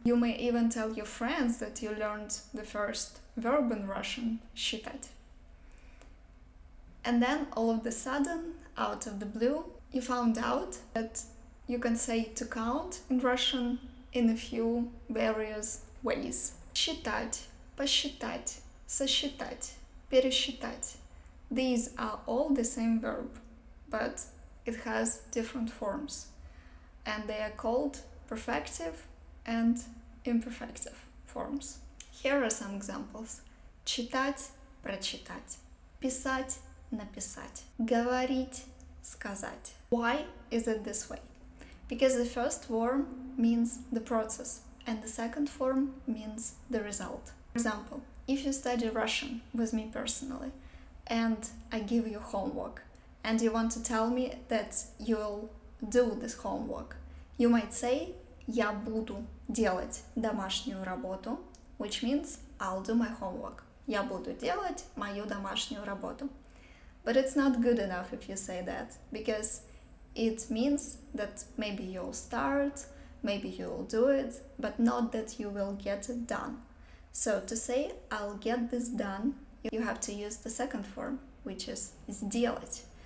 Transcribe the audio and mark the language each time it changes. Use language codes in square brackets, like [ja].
[en] You may even tell your friends that you learned the first verb in Russian, считать. And then all of a sudden, out of the blue, you found out that you can say to count in Russian in a few various ways. [ru] Считать, посчитать, сосчитать, пересчитать. [en] These are all the same verb, but it has different forms, and they are called perfective and imperfective forms. Here are some examples. [ru] Читать, прочитать. Писать, написать. Говорить, сказать. [en] Why is it this way? Because the first form means the process, and the second form means the result. For example, if you study Russian with me personally, and I give you homework, and you want to tell me that you'll do this homework, you might say [ru] «Я буду делать домашнюю работу», [en] which means I'll do my homework. [ru] Я буду делать мою домашнюю работу. [en] But it's not good enough if you say that, because it means that maybe you'll start, maybe you will do it, but not that you will get it done. So to say I'll get this done, you have to use the second form, which is сделать.